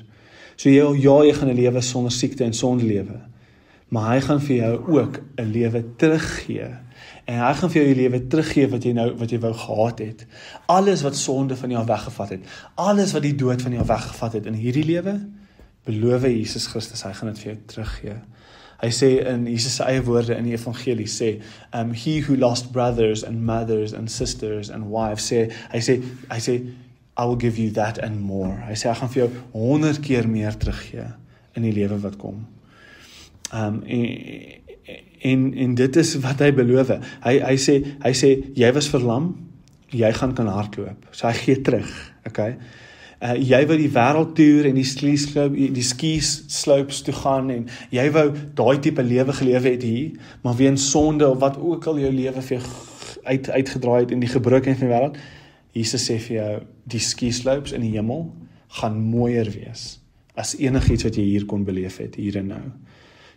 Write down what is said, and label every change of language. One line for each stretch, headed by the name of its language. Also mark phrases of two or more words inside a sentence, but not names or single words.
Afrikaans: So jy gaan 'n lewe sonder siekte en sonder lewe, maar hy gaan vir jou ook 'n lewe teruggee. En hy gaan vir jou die lewe teruggee wat jy wou gehad het. Alles wat sonde van jou weggevat het, alles wat die dood van jou weggevat het in hierdie lewe, beloof Jesus Christus, hy gaan dit vir jou teruggee. Hy sê in Jesus se eie woorde in die evangelie sê,
English: he who lost brothers and mothers and sisters and wives,
Afrikaans: hy sê,
English: I will give you that and more.
Afrikaans: Hy sê, hy gaan vir jou 100 keer meer teruggee in die lewe wat kom. En dit is wat hy beloof. Hy sê, jy was verlam, jy gaan kan hardloop. So hy gee terug, okay? Jy wou die wêreldtoer en die
English: ski slopes
Afrikaans: toe gaan en jy wou daai tipe lewe gelewe het hier, maar weens sonde of wat ook al jou lewe vir jou uitgedraai het in die gebrokenheid van die wêreld, Jesus sê vir jou, die
English: ski slopes
Afrikaans: in die hemel gaan mooier wees as enigiets wat jy hier kon beleef het, hier en nou.